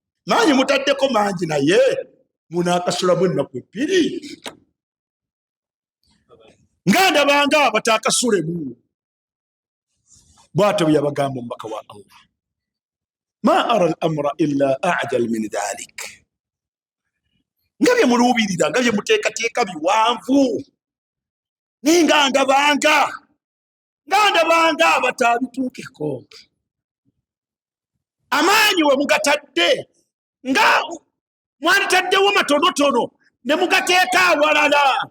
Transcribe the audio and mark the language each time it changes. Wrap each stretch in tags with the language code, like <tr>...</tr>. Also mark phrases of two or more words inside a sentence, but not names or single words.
<lg>manyi mutaddeko mangi naye munakasulamu ennaku ebbiri nga ndabanga batakasulemu. Bw'atyo bwe yabagamba omubaka wa Allah,</lg> <ar>ما أرى الأمر إلا أعجل من ذلك.</ar> <lg>Nga bye muluubirira, nga bye muteekateeka biwanvu, naye nga ndabanga batabituukeko. Amaanyi we mugatadde nga mwanditaddewo matonotono ne mugateeka awalala.</lg>